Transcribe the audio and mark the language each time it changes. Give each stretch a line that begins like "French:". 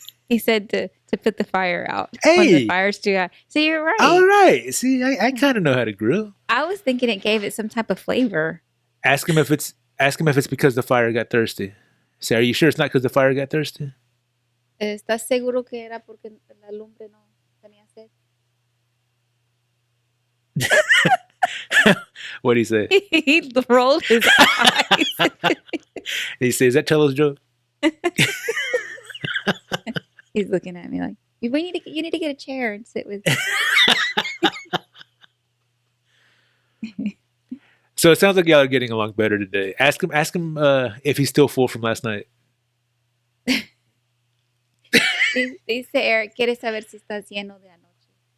English: He said to put the fire out when Hey! the fire's too high. So you're right. All right. See, I kind of know how to grill. I was thinking it gave it some type of flavor. Ask him if it's because the fire got thirsty. Say, are you sure it's not because the fire got thirsty?
Spanish: ¿Estás seguro que era porque la lumbre no tenía sed?
English: What did he say? He rolled his eyes. He says, "Is that Tello's joke?" He's looking at me like, you need to get a chair and sit with. So it sounds like y'all are getting along better today. Ask him if he's still full from last night.
Spanish: Dice Eric, quiere saber si estás lleno de anoche.